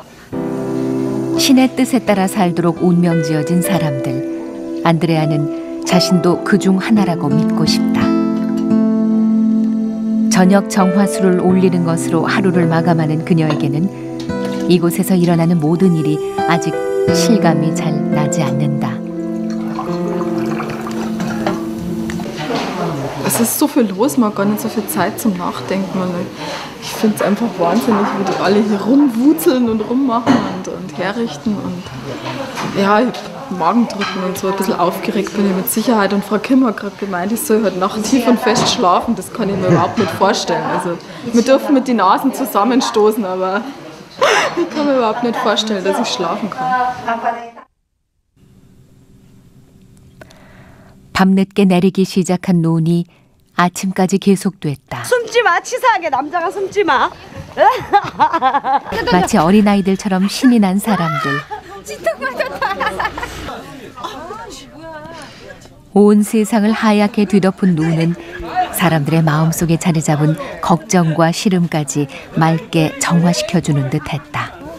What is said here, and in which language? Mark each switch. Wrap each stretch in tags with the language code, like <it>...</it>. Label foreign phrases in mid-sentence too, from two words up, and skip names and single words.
<ko>신의 뜻에 따라 살도록 운명 지어진 사람들. 안드레아는 자신도 그중 하나라고 믿고 싶다. 저녁 정화수를 올리는 것으로 하루를 마감하는 그녀에게는 이곳에서 일어나는 모든 일이 아직 실감이 잘 나지 않는다.</ko> <de>Es ist so viel los, man hat gar nicht so viel Zeit zum Nachdenken. Und ich finde es einfach wahnsinnig, wie die alle hier rumwuzeln und rummachen und herrichten. Und ja, ich hab Magendrücken und so, ein bisschen aufgeregt bin ich mit Sicherheit. Und Frau Kim hat gerade gemeint, ich soll heute Nacht tief und fest schlafen. Das kann ich mir überhaupt nicht vorstellen. Also wir dürfen mit den Nasen zusammenstoßen, aber ich kann mir überhaupt nicht vorstellen, dass ich schlafen kann.</de> <ko>밤늦게 내리기 시작한 눈이 아침까지 계속됐다. 숨지 마. 치사하게 남자가 숨지 마. 마치 어린아이들처럼 신이 난 사람들. 온 세상을 하얗게 뒤덮은 눈은 사람들의 마음속에 자리 잡은 걱정과 시름까지 맑게 정화시켜주는 듯했다.</ko>